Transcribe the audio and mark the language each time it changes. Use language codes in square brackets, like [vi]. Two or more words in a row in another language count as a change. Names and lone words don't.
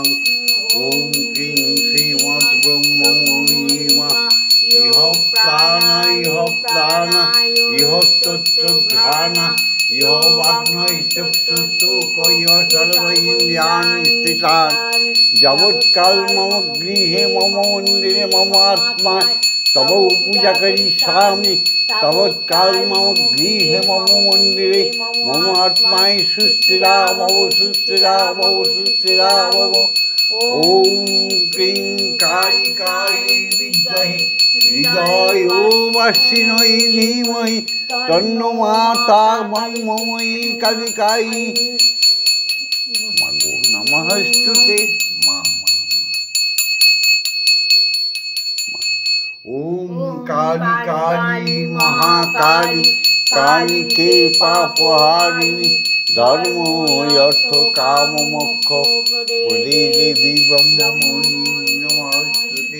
[sa] ওম ক্রিং শ্রীমৎ ব্রহ্মময়ীমা ইহ প্রাণা ইহ প্রাণা ইহ তত্ত্ব ধ্যানা ইহ বাগ্নৈ চক্ষুষুক ইহ সর্ব ইন্দ্রিয়াণি স্থিতানি। যাবৎকাল মম গৃহে মম মন্দিরে মম আত্মা তব পূজা করিষ্যামি, তাবৎকাল মম গৃহে মম মন্দিরে মম আত্মায় সুস্থিরা ভব সুস্থিরা ভব সুস্থিরা ভব। ওম ক্রিং কালিকায় বিদ্মহে হৃদয় ওমাশ্বিনৈ ধীমহি তন্নো মাতা ব্রহ্মময়ী কালিকায়। [bn] মাগো নমস্তুতে। [sa] ওম কালী কালী মহাকালী কালীকে পাপহারিণী ধর্ম অর্থ কাম মোক্ষ প্রদে দেবী ব্রহ্মময়ী নমস্তুতে।